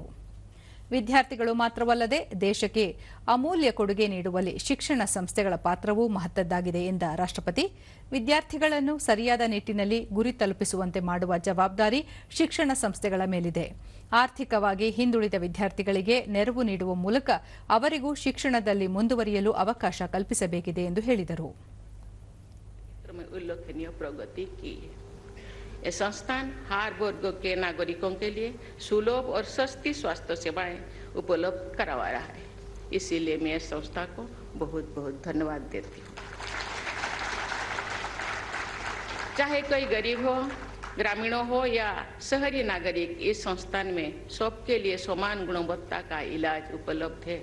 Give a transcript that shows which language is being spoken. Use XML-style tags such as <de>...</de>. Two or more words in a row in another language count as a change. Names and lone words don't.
<kn>ವಿದ್ಯಾರ್ಥಿಗಳು ಮಾತ್ರವಲ್ಲದೆ ದೇಶಕ್ಕೆ ಅಮೂಲ್ಯ ಕೊಡುಗೆ ನೀಡುವಲ್ಲಿ ಶಿಕ್ಷಣ ಸಂಸ್ಥೆಗಳ ಪಾತ್ರವೂ ಮಹತ್ತದ್ದಾಗಿದೆ ಎಂದ ರಾಷ್ಟ್ರಪತಿ, ವಿದ್ಯಾರ್ಥಿಗಳನ್ನು ಸರಿಯಾದ ನಿಟ್ಟಿನಲ್ಲಿ ಗುರಿ ತಲುಪಿಸುವಂತೆ ಮಾಡುವ ಜವಾಬ್ದಾರಿ ಶಿಕ್ಷಣ ಸಂಸ್ಥೆಗಳ ಮೇಲಿದೆ. ಆರ್ಥಿಕವಾಗಿ ಹಿಂದುಳಿದ ವಿದ್ಯಾರ್ಥಿಗಳಿಗೆ ನೆರವು ನೀಡುವ ಮೂಲಕ ಅವರಿಗೂ ಶಿಕ್ಷಣದಲ್ಲಿ ಮುಂದುವರಿಯಲು ಅವಕಾಶ ಕಲ್ಪಿಸಬೇಕಿದೆ ಎಂದು ಹೇಳಿದರು.</kn> <hi>उल्लेखनीय प्रगति की है। ये संस्थान हर वर्ग के नागरिकों के लिए सुलभ और सस्ती स्वास्थ्य सेवाएं उपलब्ध करवा रहा है। इसीलिए मैं इस संस्था को बहुत बहुत धन्यवाद देती हूँ। चाहे कोई गरीब हो, ग्रामीणों हो या शहरी नागरिक, इस संस्थान में सबके लिए समान गुणवत्ता का इलाज उपलब्ध है।</hi>